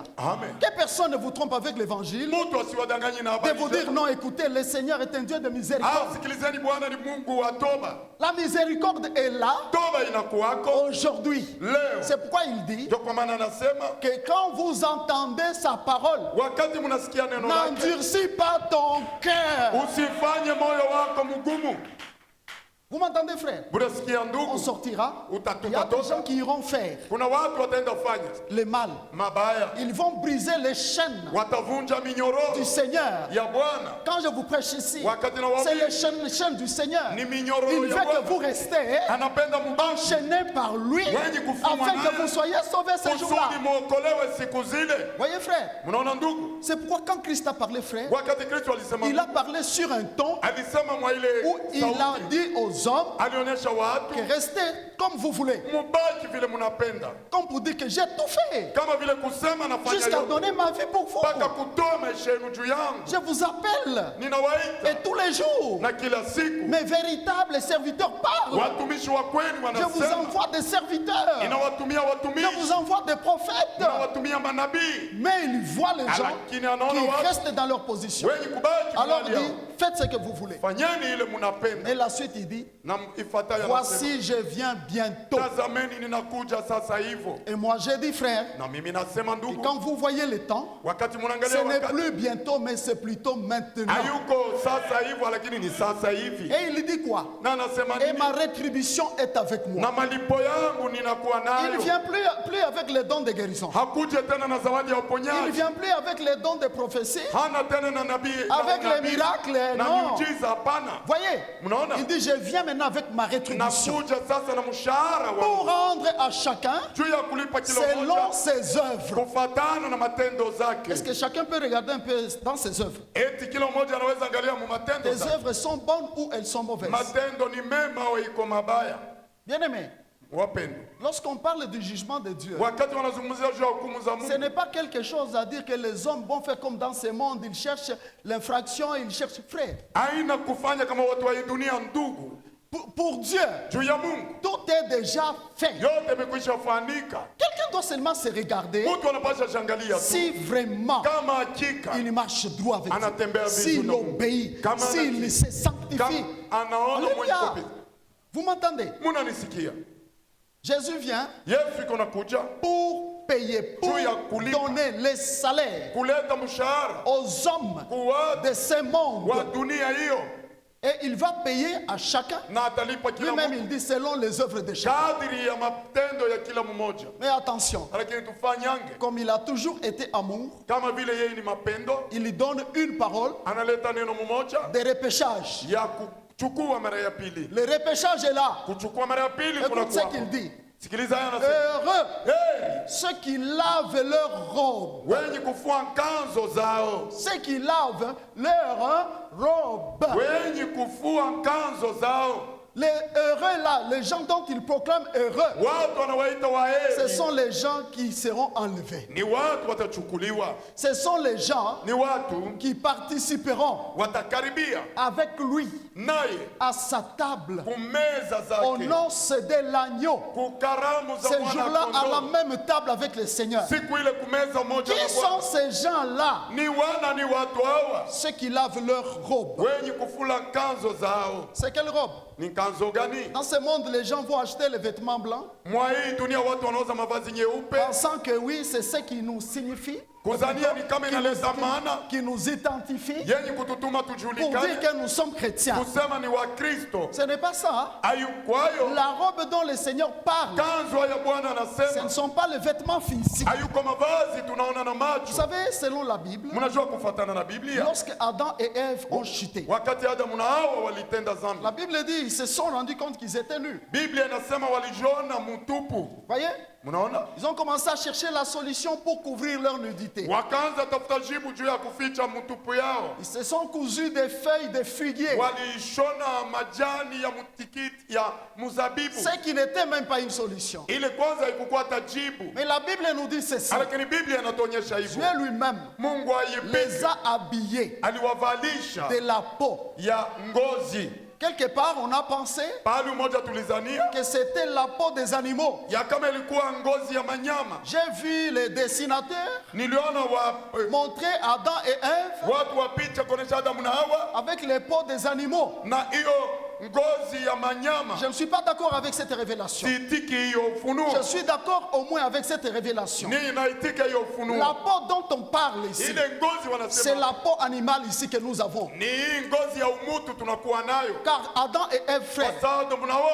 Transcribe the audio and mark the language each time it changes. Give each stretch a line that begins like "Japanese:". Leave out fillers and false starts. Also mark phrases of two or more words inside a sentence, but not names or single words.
French: Amen. Que personne ne vous trompe avec l'évangile,
Swahili: Mtu asiwadanganye na
French: de
Swahili: habari
French: vous dire
Swahili: njema.
French: non, écoutez, le Seigneur est un Dieu de miséricorde.
Swahili: Ah, sikilizeni, Bwana ni Mungu wa toba.
French: La miséricorde est là
Swahili: Toba inakuwako
French: aujourd'hui.
Swahili: leo.
French: C'est pourquoi il dit
Swahili: Ndio kwa maana anasema
French: que quand vous entendez sa parole,
Swahili: wakati mnasikia neno lake,
French: n'endurcis pas ton cœur.
Swahili: usifanye moyo wako mgumu.
French: Vous m'entendez, frère?
Swahili: Unasikia
French: On
Swahili: ndugu,
French: sortira. Il y a des
Swahili: utatoka.
French: gens qui iront faire
Swahili: Kuna watu wataenda fanya
French: le mal.
Swahili: mabaya,
French: Ils vont briser les chaînes
Swahili: watavunja minyororo
French: du Seigneur.
Swahili: ya Bwana.
French: Quand je vous prêche ici,
Swahili: Wakati na
French: c'est
Swahili: wahubiri,
French: les chaînes du Seigneur.
Swahili: ni
French: Il
Swahili: minyororo
French: veut
Swahili: ya
French: que vous
Swahili: Bwana.
French: restez
Swahili: Anapenda mubaki
French: enchaînés par lui
Swahili: wenye kufungwa
French: afin que
Swahili: naye,
French: vous soyez sauvés ce jour-là.
Swahili: kusudi muokolewe siku zile.
French: Voyez, frère,
Swahili: Mnaona ndugu,
French: c'est pourquoi quand Christ a parlé, frère,
Swahili: wakati Kristo alisema,
French: il a parlé sur un ton
Swahili: alisema mwa ile
French: où il a
Swahili: sauti,
French: dit aux hommes
Swahili: alionyesha watu
French: que restez comme vous voulez.
Swahili: mubaki vile mnapenda,
French: Comme pour dire que j'ai tout fait
Swahili: kama vile kusema nafanya
French: jusqu'à
Swahili: yote
French: donner ma vie pour vous.
Swahili: mpaka kutoa maisha yenu juu yangu.
French: Je vous appelle
Swahili: Ninawaita
French: et tous les jours,
Swahili: na kila siku
French: mes véritables serviteurs parlent.
Swahili: watumishi wa kweli
French: Je vous
Swahili: wanasema,
French: envoie des serviteurs.
Swahili: ninawatumia
French: Je
Swahili: watumishi,
French: vous envoie des prophètes.
Swahili: ninawatumia manabii,
French: Mais il voit les gens
Swahili: lakini anaona
French: qui
Swahili: watu
French: restent dans leur position.
Swahili: wenye kubaki
French: Alors
Swahili: mahali
French: il dit,
Swahili: yao.
French: faites ce que vous voulez.
Swahili: Fanyeni ile mnapenda.
French: Et la suite, il dit,
Swahili: Na ifuatayo anasema,
French: voici, je viens bientôt.
Swahili: tazameni ninakuja sasa hivyo.
French: Et moi, j'ai dit, frère,
Swahili: Na mimi nasema
French: et
Swahili: ndugu,
French: quand vous voyez le temps,
Swahili: wakati
French: ce
Swahili: mnaangalia
French: n'est
Swahili: wakati
French: plus bientôt, mais c'est plutôt maintenant.
Swahili: hayuko sasa hivyo, lakini ni sasa hivi.
French: Et il dit quoi?
Swahili: Na anasema
French: Et
Swahili: nini?
French: ma rétribution est avec moi.
Swahili: Na malipo yangu ninakuwa
French: Il ne
Swahili: nayo.
French: vient plus avec les dons de guérison.
Swahili: Hakuje tena na zawadi ya
French: Il ne
Swahili: uponyaji,
French: vient plus avec les dons de prophétie,
Swahili: hana tena na nabii na
French: avec les
Swahili: unabii,
French: miracles,
Swahili: na
French: non.
Swahili: miujiza hapana.
French: Voyez,
Swahili: Mnaona?
French: il dit, je viens maintenant avec ma rétribution
Swahili: Nakuja sasa na mshahara
French: pour
Swahili: wa
French: rendre à chacun
Swahili: juu ya kulipa kila
French: selon
Swahili: mmoja
French: ses œuvres.
Swahili: kufuatana na matendo zake.
French: Est-ce que chacun peut regarder un peu dans ses œuvres?
Swahili: Eti kila mmoja anaweza angalia mu matendo
French: Tes
Swahili: zake.
French: œuvres sont bonnes ou elles sont mauvaises?
Swahili: Matendo ni mema au iko mabaya?
French: Bien-aimé,
Swahili: Wapendwa,
French: lorsqu'on parle du jugement de Dieu,
Swahili: wakati wanazungumzia juu ya hukumu za
French: ce
Swahili: Mungu,
French: n'est pas quelque chose à dire que les hommes vont faire comme dans ce monde, ils cherchent l'infraction, ils cherchent frère.
Swahili: haina kufanya kama watu wa hii dunia ndugu.
French: Pour Dieu,
Swahili: Juu ya Mungu
French: tout est déjà fait.
Swahili: yote imekwisha fanika.
French: Quelqu'un doit seulement se regarder
Swahili: Mtu anapasha shangalia tu
French: si vraiment
Swahili: kama hakika
French: il marche droit avec
Swahili: anatembea
French: Dieu,
Swahili: vizuri
French: s'il
Swahili: na Mungu.
French: obéit,
Swahili: Kama
French: s'il
Swahili: anatii.
French: se sanctifie.
Swahili: kama anaona mwenye
French: Alléluia.
Swahili: kupita.
French: Vous m'entendez?
Swahili: Munanisikia?
French: Jésus vient
Swahili: Yesu iko nakuja
French: pour payer, pour
Swahili: Juu ya kulipa.
French: donner les salaires
Swahili: kuleta mshahara
French: aux hommes
Swahili: kwa
French: de ce monde.
Swahili: wa dunia hiyo,
French: Et il va payer à chacun.
Swahili: na atalipa kila
French: Lui-même,
Swahili: mtu
French: il dit selon les œuvres de chacun.
Swahili: kadiri ya matendo ya kila mmoja.
French: Mais attention,
Swahili: Lakini tufanyange
French: comme il a toujours été amour,
Swahili: kama vile yeye ni mapendo,
French: il lui donne une parole
Swahili: analeta neno mmoja
French: de repêchage.
Swahili: ya kuchukua mara ya pili.
French: Le repêchage est là.
Swahili: Kuchukua mara ya pili
French: Écoute ce
Swahili: kunakuwa.
French: qu'il dit.
Swahili: Sikiliza haya anasema.
French: Heureux
Swahili: Hey,
French: ceux qui lavent leurs robes.
Swahili: wenye kufua kanzo zao,
French: Ceux qui lavent leurs robes.
Swahili: wenye kufua kanzo zao.
French: Les heureux là, les gens dont il proclame heureux,
Swahili: Watu wanawaita
French: ce
Swahili: waheri
French: sont les gens qui seront enlevés.
Swahili: ni watu watachukuliwa,
French: Ce sont les gens
Swahili: ni watu
French: qui participeront
Swahili: watakaribia
French: avec lui
Swahili: naye
French: à sa table
Swahili: kumeza
French: au
Swahili: zake,
French: noces de l'agneau.
Swahili: kukaramu za
French: Ces jours-là, à la
Swahili: mwana-kondoo.
French: même table avec le Seigneur.
Swahili: Siku ile kumeza moja
French: Qui
Swahili: na
French: sont
Swahili: Bwana.
French: ces gens-là?
Swahili: Ni wana ni watu hawa
French: Ceux qui lavent leurs robes.
Swahili: wenye kufula kanzo zao.
French: C'est quelle robe?
Swahili: Ni kanzo gani?
French: Dans ce monde, les gens vont acheter les vêtements blancs,
Swahili: Mwa hii dunia watu wanauza mavazi nyeupe,
French: pensant que oui, c'est ce qui nous signifie,
Swahili: kuzania ni kama inaleta maana
French: qui nous identifie,
Swahili: yenye kututuma
French: pour dire
Swahili: tujulikane,
French: que nous sommes chrétiens.
Swahili: kusema ni wa Kristo.
French: Ce n'est pas ça.
Swahili: Hayukwayo
French: La robe dont le Seigneur parle,
Swahili: kanzo ya Bwana
French: ce ne
Swahili: anasema,
French: sont pas les vêtements physiques.
Swahili: hayuko mavazi tunaona na
French: Vous
Swahili: macho.
French: savez, selon la Bible,
Swahili: Mnajua kufuatana na Biblia,
French: lorsque Adam et Ève ont chuté,
Swahili: wakati Adamu na Hawa walitenda dhambi,
French: la Bible dit ils se sont rendus compte qu'ils étaient nus.
Swahili: Biblia inasema walijiona mtupu.
French: Voyez?
Swahili: Mnaona,
French: Ils ont commencé à chercher la solution pour couvrir leur nudité.
Swahili: wakaanza tafuta jibu juu ya kuficha mtupu yao.
French: Ils se sont cousus des feuilles de figuier,
Swahili: Walishona majani ya mtikiti ya mzabibu,
French: ce qui n'était même pas une solution.
Swahili: ile kwanza haikukuwa tajibu,
French: Mais la Bible nous dit ceci.
Swahili: lakini Biblia inatuonyesha hivyo.
French: Dieu lui-même
Swahili: Mungu
French: les
Swahili: aipige
French: a habillés
Swahili: aliwavalisha
French: de la peau.
Swahili: ya ngozi.
French: Quelque part, on a pensé
Swahili: Pahali umoja tulizania
French: que c'était la peau des animaux.
Swahili: ya kama ilikuwa ngozi ya manyama.
French: J'ai vu les dessinateurs
Swahili: Niliona
French: montrer Adam et Ève
Swahili: watu wa picha kuonesha Adamu na Hawa
French: avec les peaux des animaux.
Swahili: na hiyo ngozi ya manyama.
French: Je ne suis pas d'accord avec cette révélation.
Swahili: Siitiki hiyo ufunuo,
French: Je suis d'accord au moins avec cette révélation.
Swahili: ni naitika hiyo
French: La
Swahili: ufunuo.
French: peau dont on parle ici,
Swahili: Ile ngozi
French: c'est
Swahili: wanasema
French: la peau animale ici que nous avons.
Swahili: ni hii ngozi ya umutu tunakuwa nayo.
French: Car Adam et Ève, frères,
Swahili: Kwa sababu mnaona